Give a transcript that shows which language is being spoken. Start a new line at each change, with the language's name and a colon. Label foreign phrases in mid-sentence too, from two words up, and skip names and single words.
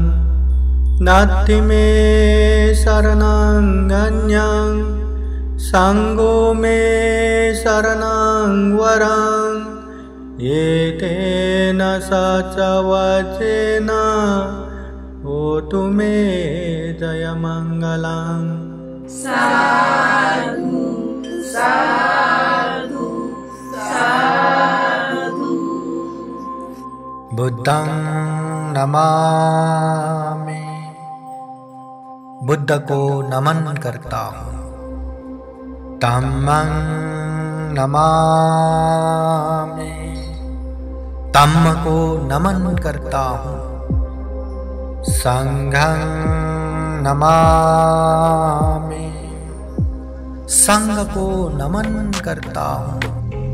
Pali: नास्ति मे शरणं अन्यं सङ्गो मे शरणं वरं एतेन सचवचेन होतु मे जयमङ्गलं। साधु साधु साधु। बुद्धं नमामि,
Hindi: बुद्ध को नमन करता हूँ।
Pali: धम्मं नमामि,
Hindi: धम्म को नमन करता हूँ।
Pali: संघं नमामि,
Hindi: संघ को नमन करता हूँ।